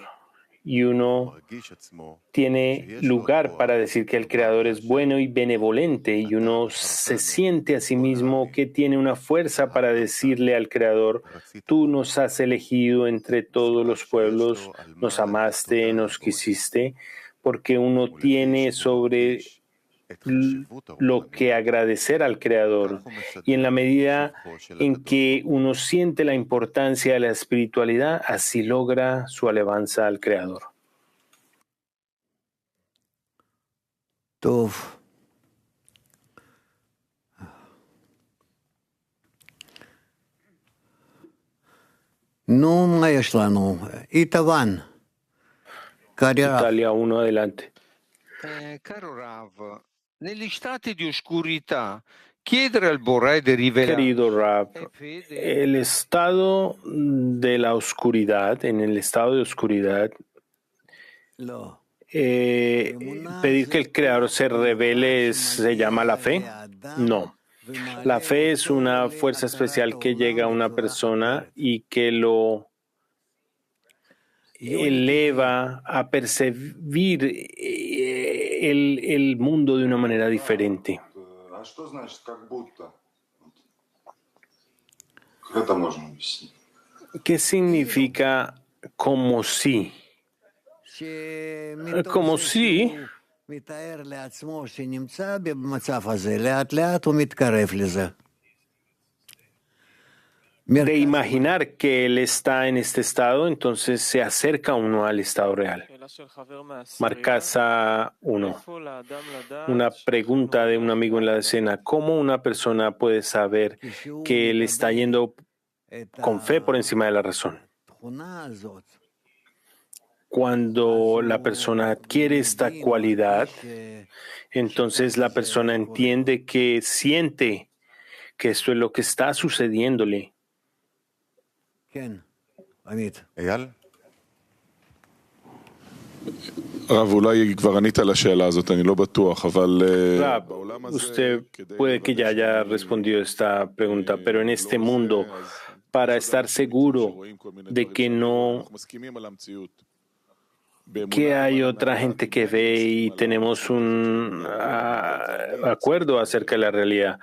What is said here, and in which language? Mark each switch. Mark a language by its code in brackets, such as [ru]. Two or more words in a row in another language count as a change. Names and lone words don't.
[es] Y uno tiene lugar para decir que el Creador es bueno y benevolente, y uno se siente a sí mismo que tiene una fuerza para decirle al Creador: tú nos has elegido entre todos los pueblos, nos amaste, nos quisiste, porque uno tiene sobre lo que agradecer al Creador. Y en la medida en que uno siente la importancia de la espiritualidad, así logra su alabanza al Creador. [he] Tov. מה יש לנו? איתוון. [es] Italia 1, adelante. [it] Caro Rav, negli stati di oscurità, chiedere al Boré di rivelare. [es] Querido Rav, el estado de la oscuridad, en el estado de oscuridad, pedir que el Creador se revele se llama la fe. No. La fe es una fuerza especial que llega a una persona y que lo eleva a percibir el mundo de una manera diferente. ¿Qué significa como si? Como si [he] מתאר לעצמו שנמצא במצב הזה, לאט לאט הוא מתקרב לזה. [es] de imaginar que él está en este estado, entonces se acerca uno al estado real. Marcasa 1. Una pregunta de un amigo en la decena. ¿Cómo una persona puede saber que él está yendo con fe por encima de la razón? Cuando la persona adquiere esta cualidad, entonces la persona entiende que siente que esto es lo que está sucediéndole. [he] אייל? רב, אולי כבר ענית על השאלה הזאת, אני לא בטוח, אבל [es] Rab, usted puede que ya haya respondido esta pregunta, pero en este mundo, para estar seguro de que no, que hay otra gente que ve y tenemos un acuerdo acerca de la realidad.